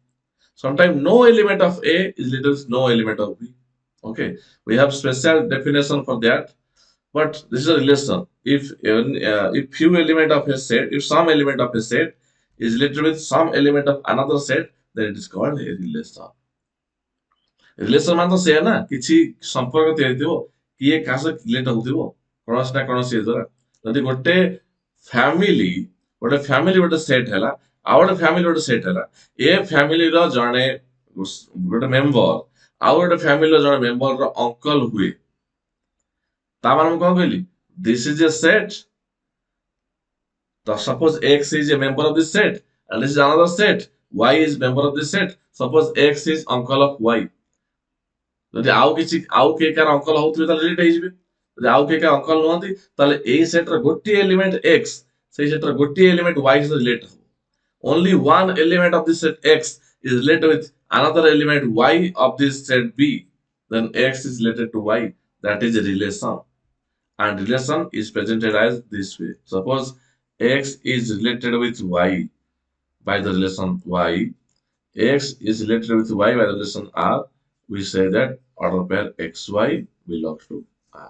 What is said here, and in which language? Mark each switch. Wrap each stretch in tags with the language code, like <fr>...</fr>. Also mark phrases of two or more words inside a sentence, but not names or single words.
<en>Sometimes no element of A is related with no element of B. Okay, we have special definition for that, but this is a relation. If few element of a set, if some element of a set is related with some element of another set, then it is called a relation.</en> <or>Relation ମାନେ ତ ସେଇଆ ନା କିଛି ସମ୍ପର୍କ ତିଆରି ଥିବ କିଏ କାହା ସହ ରିଲେଟ ହଉଥିବ କୌଣସି ନା କୌଣସି ଦ୍ୱାରା ଯଦି ଗୋଟେ ଫ୍ୟାମିଲି ଗୋଟେ ସେଟ୍ ହେଲା ଆଉ ଗୋଟେ ଫ୍ୟାମିଲି ଗୋଟେ ସେଟ୍ ହେଲା ଏ ଫ୍ୟାମିଲିର ଜଣେ ଗୋଟେ ମେମ୍ବର ଆଉ ଗୋଟେ ଫ୍ୟାମିଲିର ଜଣେ ମେମ୍ବରର ଅଙ୍କଲ ହୁଏ ତା ମାନେ ମୁଁ କଣ କହିଲି</or> <en>this is a set. So suppose X is a member of this set and this is another set. Y is member of this set. Suppose X is uncle of Y.</en> <or>ଯଦି ଆଉ କିଛି ଆଉ କିଏ କାହାର ଅଙ୍କଲ ହଉଥିବେ ତାହେଲେ ରିଲେଟ ହେଇଯିବେ ଯଦି ଆଉ କିଏ କାହାର ଅଙ୍କଲ ନୁହନ୍ତି ତାହେଲେ ଏଇ ସେଟର ଗୋଟିଏ ଏଲିମେଣ୍ଟ x ସେଇ ସେଟର ଗୋଟିଏ ଏଲିମେଣ୍ଟ y ସହିତ ରିଲେଟ ହବ</or> <en>only one element of this set x is related with another element y of this set b then x is related to y that is a relation and relation is presented as this way suppose x is related with y by the relation y X is related with Y by the relation R, we say that order pair XY belongs to R.</en>